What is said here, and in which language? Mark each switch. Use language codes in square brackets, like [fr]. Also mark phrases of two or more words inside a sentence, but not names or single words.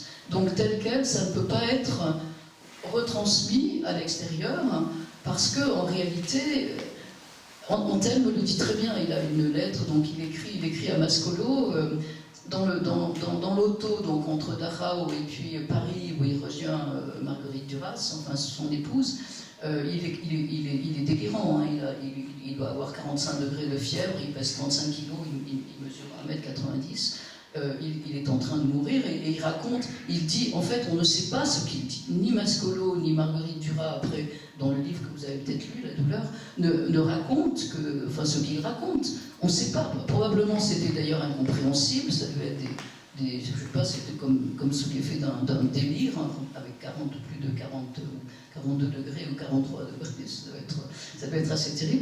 [fr] Donc tel quel, ça ne peut pas être retransmis à l'extérieur, parce qu'en réalité, Antelme le dit très bien, il a une lettre, donc il écrit à Mascolo, dans l'auto, donc entre Dachau et puis Paris, où il rejoint Marguerite Duras, enfin son épouse. Il est délirant, il doit avoir 45 degrés de fièvre, il pèse 35 kilos, il mesure 1m90, il est en train de mourir et il raconte, il dit, en fait on ne sait pas ce qu'il dit, ni Mascolo ni Marguerite Duras, après dans le livre que vous avez peut-être lu, La douleur, ne raconte ce qu'il raconte, on ne sait pas, probablement c'était d'ailleurs incompréhensible, ça devait être je ne sais pas, c'était comme sous l'effet d'un délire, avec plus de 42 degrés ou 43 degrés, ça doit être assez terrible.